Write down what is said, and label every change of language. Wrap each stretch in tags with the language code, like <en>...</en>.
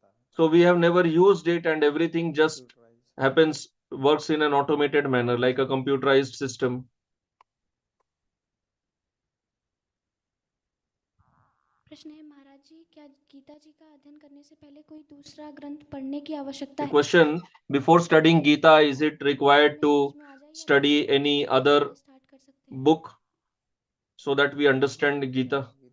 <en>So we have never used it, and everything just works in an automated manner, like a computerized system.</en> <hi>प्रश्न है महाराज जी, क्या गीता जी का अध्ययन करने से पहले कोई दूसरा ग्रंथ पढ़ने की आवश्यकता है?</hi> <en>Question: before studying Gita, is it required to study any other book so that we understand Gita?</en>